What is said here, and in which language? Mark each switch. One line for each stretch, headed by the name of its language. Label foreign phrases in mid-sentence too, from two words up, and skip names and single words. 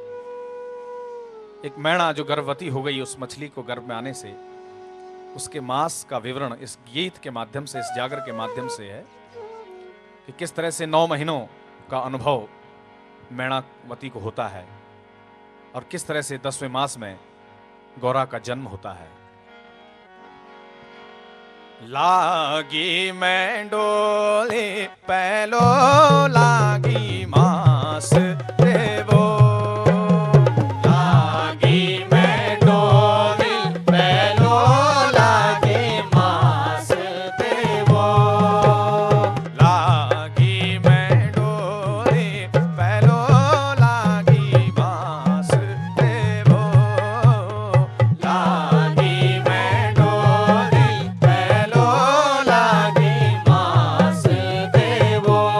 Hindi: एक मैणा जो गर्भवती हो गई उस मछली को गर्भ में आने से, उसके मांस का विवरण इस गीत के माध्यम से, इस जागर के माध्यम से है कि किस तरह से 9 महीनों का अनुभव मैणावती को होता है और किस तरह से 10वें मास में गौरा का जन्म होता है।
Garhwali: लागी मैं डोली पहलो लागी मास देवो, लागी मैं डोली पहलो लागी मास देवो, लागी मैं डोली पहलो लागी मास देवो, लागी मैं डोली पहलो लागी मास देवो,